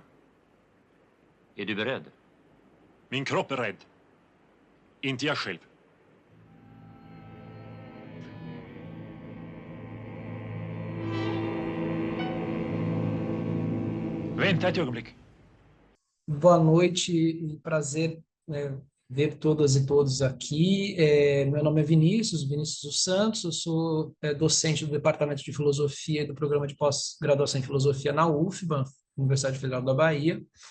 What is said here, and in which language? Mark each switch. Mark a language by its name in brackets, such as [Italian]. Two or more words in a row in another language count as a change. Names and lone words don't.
[Swedish] Är du beredd? Min kropp är rädd. Inte jag själv. Vänta ett ögonblick. [Portuguese] Boa noite e prazer, né, ver todas e todos aqui. Meu nome é Vinícius dos Santos, eu sou docente do Departamento de Filosofia e do Programa de Pós-Graduação em Filosofia na UFBA, Universidade Federal da Bahia.